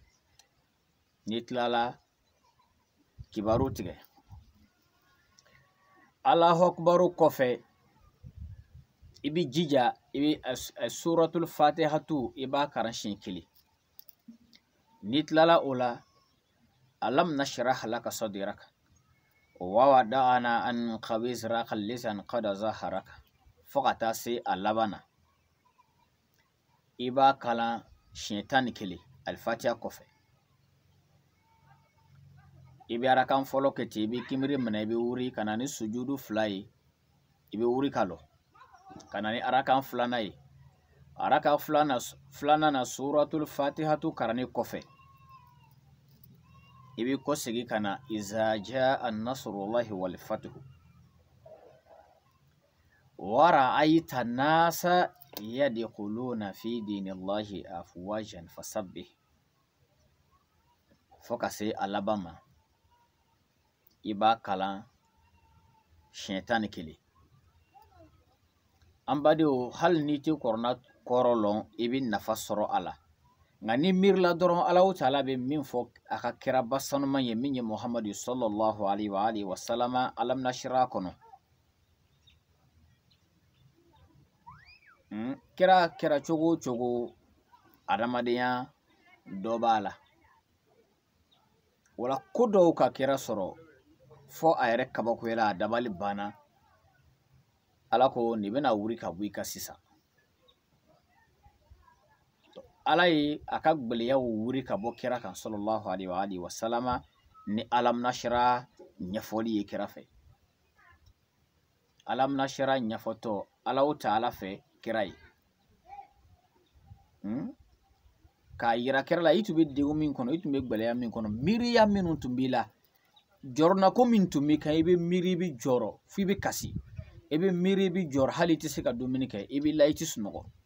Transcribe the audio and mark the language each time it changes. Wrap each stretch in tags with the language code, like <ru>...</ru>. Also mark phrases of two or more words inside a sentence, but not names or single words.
<bm>N'i tilala kibaru tigɛ.</bm> <ar>الله أكبر</ar> <bm>kɔfɛ, i bɛ jija, i bɛ</bm> <ar>سورة الفاتحة</ar> <bm>i b'a karan siɲɛ 1. N'i tilala o la,</bm> <ar>ألم نشرح لك صدرك ووضعنا عنك وزرك الذي أنقض ظهرك,</ar> <bm>fo ka taa se a laban na. I b'a kalan siɲɛ 11 alifatiha kɔfɛ. I bɛ arakan fɔlɔ kɛ ten, i bɛ kimiri minɛ, i bɛ wuri ka na ni sujudu 2 ye, i bɛ wuri ka lɔ, ka na ni arakan 2nan ye. Arakan 2nan na</bm> <ar>سورة الفاتحة</ar> <bm>karanni kɔfɛ, i bɛ kɔsegin ka na</bm> <ar>إذا جاء نصر الله والفتح ورأيت الناس يدخلون في دين الله أفواجا فسبح,</ar> <bm>fo ka se a laban ma. I b'a kalan siɲɛ 11. An badenw, hali n'i tɛ kɔrɔ lɔn, i bɛ nafa sɔrɔ a la. Nka ni miirila dɔrɔn</bm> <ar>الله تعالى</ar> <bm>bɛ min fɔ a ka kira basanuman ye, min ye Muhamadu</bm> <ar>صلى الله عليه وسلم, ألم نشرح</ar> <bm>kɔnɔ. Kira kɛra cogo o cogo, adamadenya dɔ b'a la. Wala ko dɔw ka kira sɔrɔ fɔ a yɛrɛ kabakoyala, a dabali banna. Ala ko nin bɛna wuri ka bɔ i ka sisan. Ala ye a ka gbɛlɛyaw wuri ka bɔ kira kan</bm> <ar>صلى الله عليه وسلم</ar> <bm>ni</bm> <ar>ألم نشرح</ar> <bm>ɲɛfɔli ye kira fɛ.</bm> <ar>ألم نشرح</ar> <bm>ɲɛfɔtɔ</bm> <ar>الله تعالى</ar> <bm>fɛ kira ye. K'a yira kira la, i tun bɛ degun min kɔnɔ, i tun bɛ gbɛlɛya min kɔnɔ, miiriya minnu tun b'i la, jɔrɔnako min tun b'i kan, i bɛ miiri, i bɛ jɔrɔ f'i bɛ kasi, i bɛ miiri, i bɛ jɔrɔ, hali i tɛ se ka dumuni kɛ, i bɛ la, i tɛ sunɔgɔ.</bm>